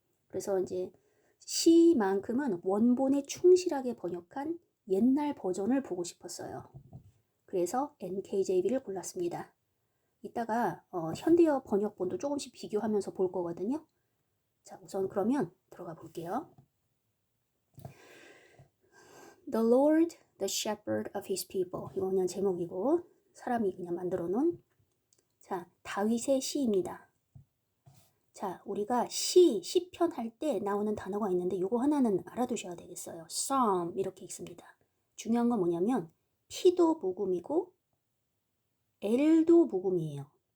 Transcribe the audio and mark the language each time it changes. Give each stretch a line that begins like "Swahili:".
Korean: 그래서 이제 시만큼은 원본에 충실하게 번역한 옛날 버전을 보고 싶었어요. 그래서 NKJV를 골랐습니다. 이따가 현대어 번역본도 조금씩 비교하면서 볼 거거든요. 자, 우선 그러면 들어가 볼게요.
English: The Lord, the Shepherd of His People.
Korean: 이거 그냥 제목이고 사람이 그냥 만들어 놓은 자, 다윗의 시입니다. 자, 우리가 시편 할 때 나오는 단어가 있는데 이거 하나는 알아두셔야 되겠어요. Psalm 이렇게 있습니다. 중요한 건 뭐냐면 P도 모음이고 L도 모음이에요.